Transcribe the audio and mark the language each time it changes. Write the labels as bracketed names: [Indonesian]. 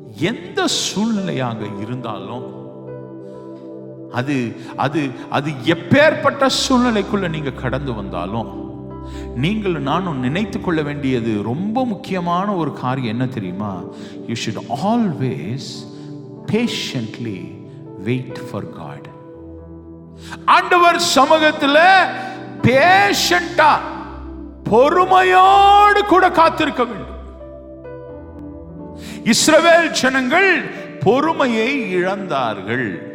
[Tamil] எந்த சூழ்நிலையாக இருந்தாலும், அது அது அது எப்பேற்பட்ட சூழ்நிலைக்குள்ள நீங்க கடந்து வந்தாலும், நீங்கள் நானும் நினைத்து கொள்ள வேண்டியது ரொம்ப முக்கியமான ஒரு காரியம் என்ன தெரியுமா? [English] You should always patiently wait for God. [Tamil] ஆண்டவர் சமூகத்தில் பேஷண்டா பொறுமையோடு கூட காத்திருக்க வேண்டும். இஸ்ரவேல் ஜனங்கள் பொறுமையை இழந்தார்கள்.